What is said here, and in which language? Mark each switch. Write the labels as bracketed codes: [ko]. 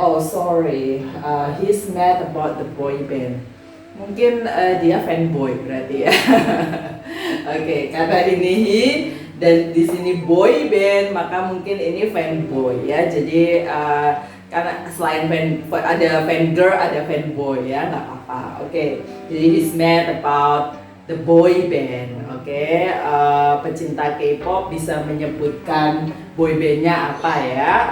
[en] Oh sorry, he's mad about the boy band. [id] Mungkin dia fanboy berarti ya. Oke, karena ini he dan di sini boy band, maka mungkin ini fanboy ya. Jadi karena selain ada fan girl, ada fanboy ya, nggak apa-apa. Oke, jadi [en] he's mad about the boy band. [id] Oke, pecinta K-pop bisa menyebutkan boy bandnya apa ya.